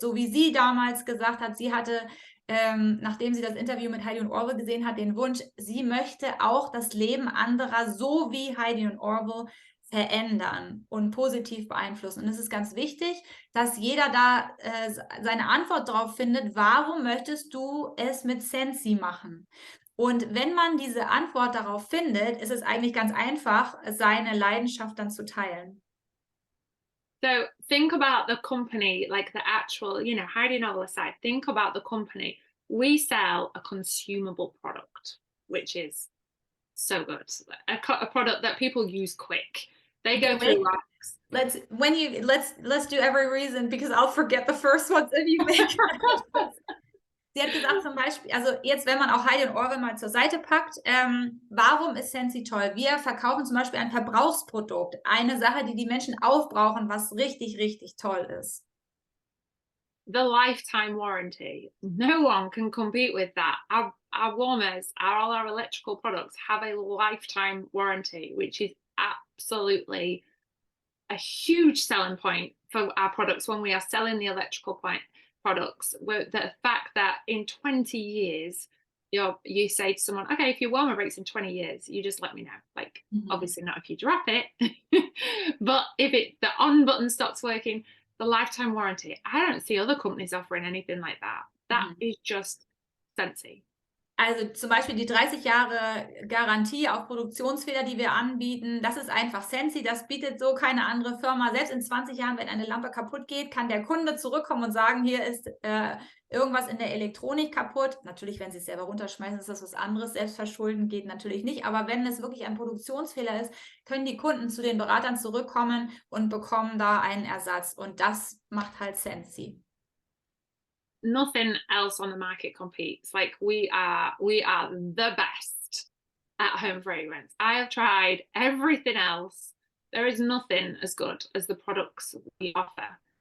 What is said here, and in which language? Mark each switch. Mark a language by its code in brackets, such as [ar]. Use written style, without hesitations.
[de] So wie sie damals gesagt hat, sie hatte, nachdem sie das Interview mit Heidi und Orwell gesehen hat, den Wunsch, sie möchte auch das Leben anderer so wie Heidi und Orwell verändern und positiv beeinflussen. Und es ist ganz wichtig, dass jeder da seine Antwort darauf findet, warum möchtest du es mit Sensi machen? Und wenn man diese Antwort darauf findet, ist es eigentlich ganz einfach, seine Leidenschaft dann zu teilen. [en] So think about the company, like the actual, Heidi Novel aside, think about the company. We sell a consumable product, which is so good. A product that people use quick. They go through racks. Let's do every reason, because I'll forget the first ones if you make. [de] Sie hat gesagt zum Beispiel, also jetzt, wenn man auch Heidi und Orwell mal zur Seite packt, warum ist Sensi toll? Wir verkaufen zum Beispiel ein Verbrauchsprodukt, eine Sache, die die Menschen aufbrauchen, was richtig, richtig toll ist. [en] The lifetime warranty. No one can compete with that. Our warmers, all our electrical products have a lifetime warranty, which is absolutely a huge selling point for our products when we are selling the electrical products. The fact that in 20 years, you say to someone, okay, if your warmer breaks in 20 years, you just let me know. Obviously not if you drop it, but if the on button stops working, the lifetime warranty. I don't see other companies offering anything like that. That is just Sensi. [de] Also zum Beispiel die 30 Jahre Garantie auf Produktionsfehler, die wir anbieten, das ist einfach Sensi, das bietet so keine andere Firma. Selbst in 20 Jahren, wenn eine Lampe kaputt geht, kann der Kunde zurückkommen und sagen, hier ist irgendwas in der Elektronik kaputt. Natürlich, wenn sie es selber runterschmeißen, ist das was anderes. Selbstverschulden geht natürlich nicht. Aber wenn es wirklich ein Produktionsfehler ist, können die Kunden zu den Beratern zurückkommen und bekommen da einen Ersatz. Und das macht halt Sensi. [en] Nothing else on the market competes. Like we are the best at home fragrance. I have tried everything else. There is nothing as good as the products we offer.